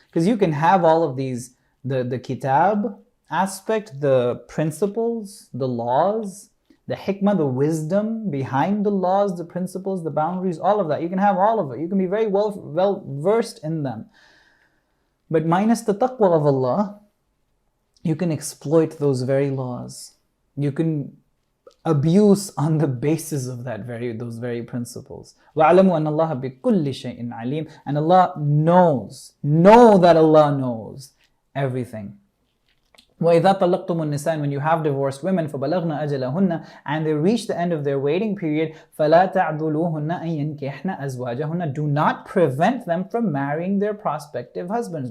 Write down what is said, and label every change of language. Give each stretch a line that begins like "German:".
English: Because you can have all of these, the kitab aspect, the principles, the laws, the hikmah, the wisdom behind the laws, the principles, the boundaries, all of that. You can have all of it. You can be very well versed in them. But minus the taqwa of Allah, you can exploit those very laws. You can abuse on the basis of those very principles.
Arabic: وَعْلَمُوا أَنَّ اللَّهَ بِكُلِّ شَيْءٍ عَلِيمٌ,
English: and Allah knows. Know that Allah knows everything.
Arabic: وَإِذَا طَلَّقْتُمُ النِّسَاءَ,
English: when you have divorced women,
Arabic: فَبَلَغْنَ أَجَلَهُنَّ,
English: and they reach the end of their waiting period,
Arabic: فَلَا تَعْذُلُوهُنَّ أَن يَنْكِحْنَ أَزْوَاجَهُنَّ,
English: do not prevent them from marrying their prospective husbands.